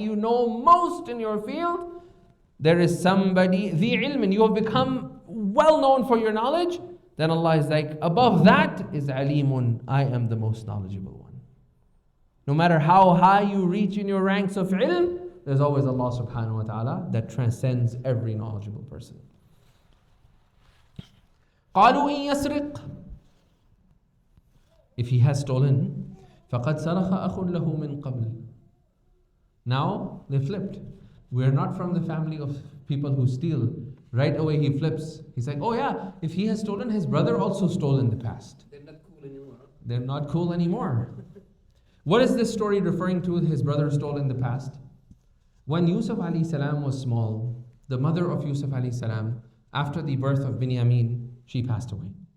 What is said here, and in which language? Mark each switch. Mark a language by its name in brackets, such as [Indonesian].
[English] you know most in your field, there is somebody, [Arabic] ذِي عِلْمٍ, [English] you have become well known for your knowledge, then Allah is like, above that is alimun, I am the most knowledgeable one. No matter how high you reach in your ranks of ilm, there's always Allah subhanahu wa ta'ala that transcends every knowledgeable person. [Arabic] قَالُوا إِن يَسْرِقْ, [English] if he has stolen, [Arabic] فَقَدْ سَرَخَ أَخٌ لَهُ مِنْ قَبْلِ. [English] Now they flipped. We are not from the family of people who steal. Right away he flips. He's like, oh yeah, if he has stolen, his brother also stole in the past. They're not cool anymore. They're not cool anymore. What is this story referring to? His brother stole in the past. When Yousef alayhi salam was small, the mother of Yousef alayhi salam, after the birth of Binyamin, she passed away.